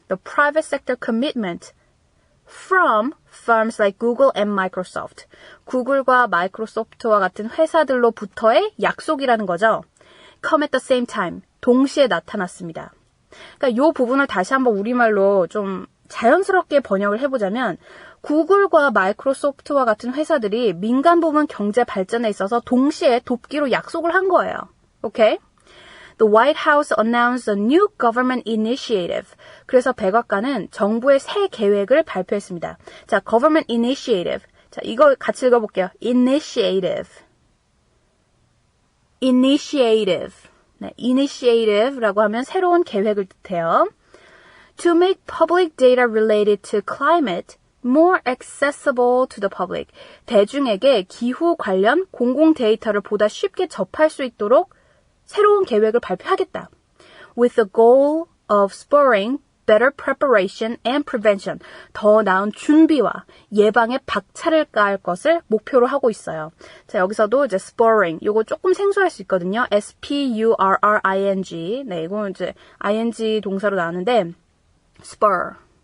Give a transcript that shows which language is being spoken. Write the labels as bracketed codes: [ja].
[en] The private sector commitment from firms like Google and Microsoft. [ko] 구글과 마이크로소프트와 같은 회사들로부터의 약속이라는 거죠. [en] Come at the same time. [ko] 동시에 나타났습니다. 그러니까 이 부분을 다시 한번 우리말로 좀 자연스럽게 번역을 해보자면 구글과 마이크로소프트와 같은 회사들이 민간 부문 경제 발전에 있어서 동시에 돕기로 약속을 한 거예요. 오케이? [en] The White House announced a new government initiative. [ko] 그래서 백악관은 정부의 새 계획을 발표했습니다. [en] 자, government initiative. [ko] 자, 이거 같이 읽어볼게요. [en] initiative. initiative. [ko] 네, initiative라고 하면 새로운 계획을 뜻해요. [en] To make public data related to climate more accessible to the public. [ko] 대중에게 기후 관련 공공 데이터를 보다 쉽게 접할 수 있도록 새로운 계획을 발표하겠다. [en] With the goal of spurring better preparation and prevention. [ko] 더 나은 준비와 예방에 박차를 가할 것을 목표로 하고 있어요. 자, 여기서도 이제 spurring. 요거 조금 생소할 수 있거든요. [en] S-P-U-R-R-I-N-G. [ko] 네, 이거는 이제 ing 동사로 나오는데 spur.